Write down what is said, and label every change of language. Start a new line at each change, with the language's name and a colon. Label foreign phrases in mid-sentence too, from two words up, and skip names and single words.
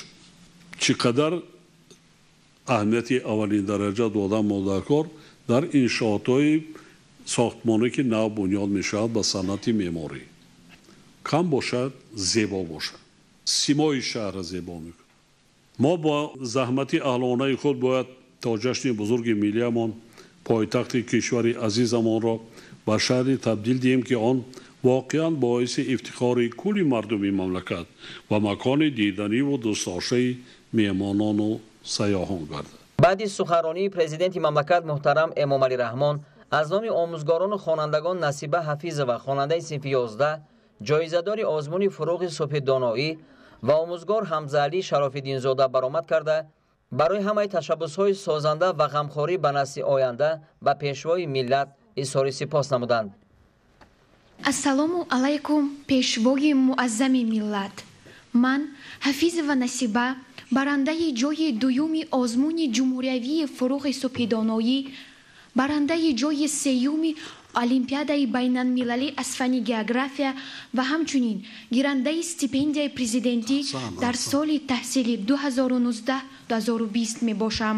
Tajik: чӣ қадар аҳамияти аввалин дараҷа додан модаркор дар иншоотҳои сохтмоне ки нав бунёд мешавад ба санъати меъморӣ кам бошад, зебо бошад, симои шаҳрро зебо мекунад. Мо бо заҳмати аҳлонаи худ бояд то ҷашни бузурги миллиамон пойтахти кишвари азизамонро ба шаҳре табдил диҳем ки он воқеан боиси ифтихори кулли мардуми мамлакат ва макони диданӣ ва дӯстдоштаи меҳмонон ва сайёҳон гардад. Баъд аз суханронии Президенти мамлакат муҳтарам Эмомалӣ Раҳмон аз номи омӯзгорон ва хонандагон Насиба Ҳафиз ва хонандаи синфи 11 ҷоизадори озмуни Фурӯғи субҳи доноӣ ва омӯзгор Ҳамзаалӣ Шарафиддинзода баромад карда барои ҳамаи ташаббусҳои созанда ва ғамхорӣ ба насли оянда ба Пешвои миллат изҳори сипос намуданд. ассалому алайкум пешвои муаззами миллат. Ман ҳафиз ва насиба барандаи ҷои дуюми озмуни ҷумҳуриявии фуруғи субҳидоноӣ, барандаи ҷои сеюми олимпиадаи байналмилалӣ аз фани география ва ҳамчунин гирандаи стипендияи президентӣ дар соли таҳсили 2019-2020 мебошам.